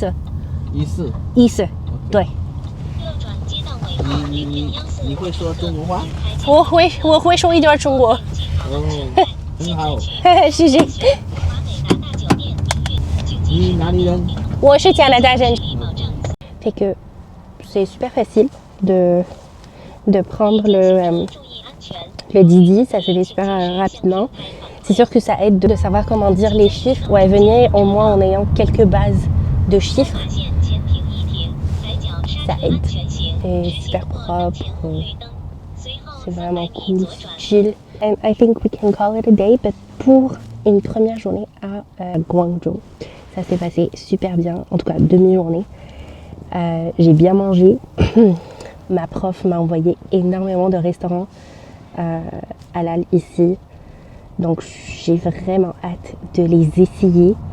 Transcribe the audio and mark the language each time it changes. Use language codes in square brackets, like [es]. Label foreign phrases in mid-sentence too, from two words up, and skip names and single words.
[zh] 14. [en] Is. [zh] 对。你会说中国话？我会说一点中国。哦，很好。谢谢。你哪里人？我是加拿大人。 [fr] Fait que c'est super facile de prendre le Didi, ça se fait super rapidement. C'est sûr que ça aide de savoir comment dire les chiffres. Ouais, venez au moins en ayant quelques bases de chiffres. Ça aide. C'est super propre. C'est vraiment cool, chill. [en] And I think we can call it a day, but [fr] pour une première journée à Guangzhou, ça s'est passé super bien, en tout cas demi-journée. J'ai bien mangé. Ma prof m'a envoyé énormément de restaurants halal ici. Donc j'ai vraiment hâte de les essayer.